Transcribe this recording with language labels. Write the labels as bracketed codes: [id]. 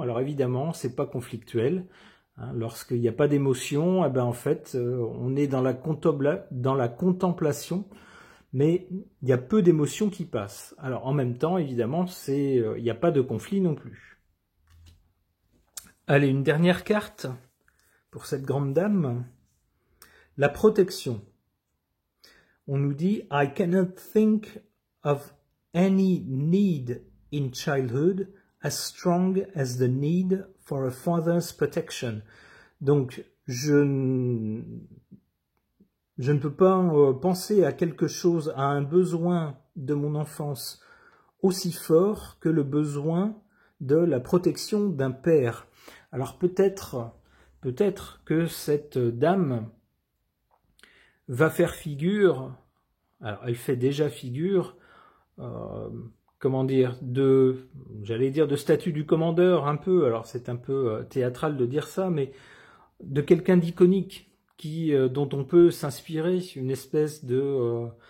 [fr] Alors évidemment, c'est pas conflictuel. Hein, lorsqu'il n'y a pas d'émotion, eh ben en fait, on est dans la contemplation, mais il y a peu d'émotions qui passent. Alors en même temps, évidemment, il n'y a pas de conflit non plus. Allez, une dernière carte pour cette grande dame. La protection. On nous dit [en] « I cannot think of any need in childhood as strong as the need for a father's protection ». [fr] Donc, je ne peux pas penser à quelque chose, à un besoin de mon enfance aussi fort que le besoin de la protection d'un père. Alors peut-être que cette dame va faire figure, alors elle fait déjà figure, comment dire, j'allais dire de statut du commandeur un peu, alors c'est un peu théâtral de dire ça, mais de quelqu'un d'iconique dont on peut s'inspirer, une espèce de...